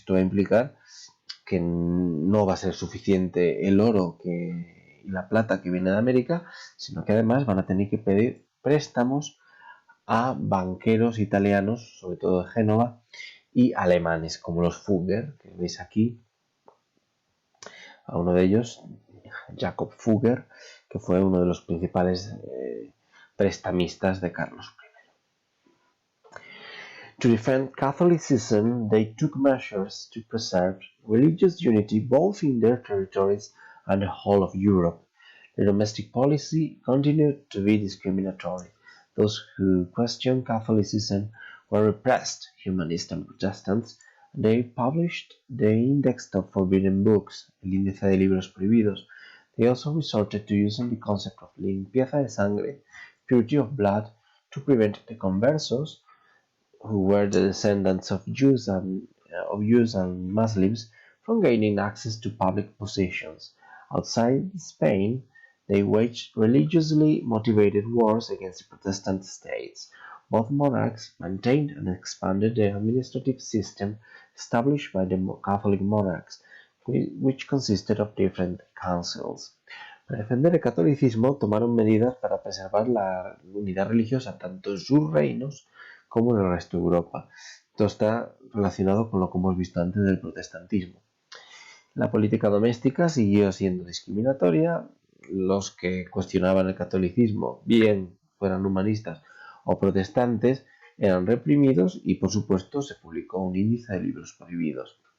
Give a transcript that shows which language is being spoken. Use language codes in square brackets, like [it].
[es] Esto va a implicar que no va a ser suficiente el oro y la plata que viene de América, sino que además van a tener que pedir préstamos a banqueros italianos, sobre todo de Génova, y alemanes, como los Fugger, que veis aquí, a uno de ellos, Jacob Fugger, que fue uno de los principales prestamistas de Carlos I. [en] To defend Catholicism, they took measures to preserve religious unity both in their territories and the whole of Europe. Their domestic policy continued to be discriminatory. Those who questioned Catholicism were repressed, humanists and Protestants. They published the Index of Forbidden Books, [es] el índice de libros prohibidos. [en] They also resorted to using the concept of limpieza de sangre, purity of blood, to prevent the conversos, who were the descendants of Jews and Muslims, from gaining access to public positions. Outside Spain, they waged religiously motivated wars against the Protestant states. Both monarchs maintained and expanded the administrative system established by the Catholic monarchs, which consisted of different councils. [es] Para defender el catolicismo, tomaron medidas para preservar la unidad religiosa tanto en sus reinos como en el resto de Europa. Esto está relacionado con lo que hemos visto antes del protestantismo. La política doméstica siguió siendo discriminatoria. Los que cuestionaban el catolicismo, bien fueran humanistas o protestantes, eran reprimidos y, por supuesto, se publicó un índice de libros prohibidos.